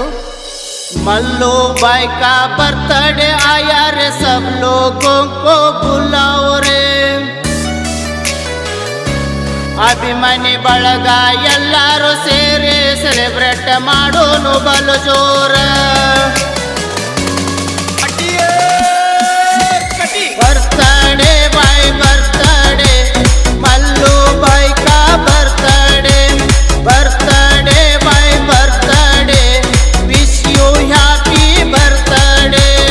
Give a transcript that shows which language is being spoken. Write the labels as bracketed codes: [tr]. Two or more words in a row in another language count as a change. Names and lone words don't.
[hi] मल्लू बाई का बर्थडे आया रे, सब लोगों को बुलाओ रे. [kn] ಅಭಿಮಾನಿ ಬಳಗ ಎಲ್ಲರೂ ಸೇರಿ ಸೆಲೆಬ್ರೇಟ್ ಮಾಡೋನು ಬಲು ಜೋರ. [en] birthday boy birthday, [hi] मल्लू बाई का बर्थडे. [en] birthday boy birthday, wish you happy birthday.